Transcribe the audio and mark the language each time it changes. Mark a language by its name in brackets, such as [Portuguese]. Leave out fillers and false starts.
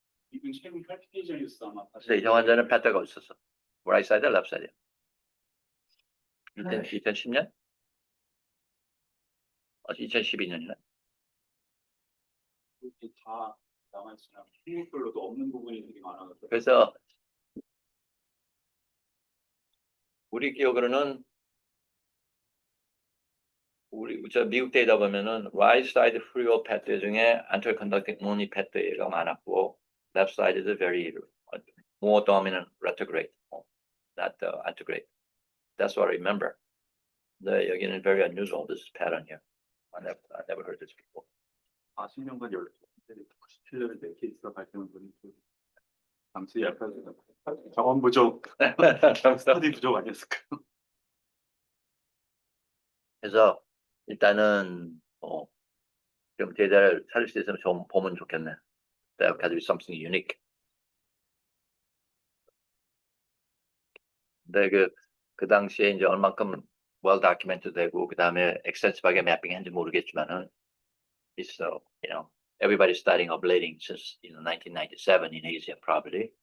[Korean] 이분 최근 팔피테이션이었어 아마. 근데 이 환자는 패드가 없었어. [English] right side, left side. 2010년? [Korean] 2012년이네. 이렇게 다 남아있으면 항목별로도 없는 부분이 되게 많아가지고. 그래서 우리 기억으로는 저 미국 데이터 보면은 [English] right side fluid pathway 중에 anterior conducting only pathway가 [Korean] 많았고 [English] left side is very more dominant retrograde, not antegrade. That's what I remember. 네, [Korean] 여기는 [English] very unusual this pattern here. I never heard this before. [Korean] 40년간 97년에 내 케이스가 발생한 거는 당시 약간 경험 부족, 스터디 부족 아니었을까요? 그래서 일단은 좀 데이터를 찾을 수 있으면 좀 보면 좋겠네. [English] There has to be something unique. [Korean] 근데 그 당시에 이제 얼만큼 [English] well documented [Korean] 되고 그 다음에 extensive하게 매핑했는지 모르겠지만은 [English] it's everybody's starting ablating since 1997 in Asia probably.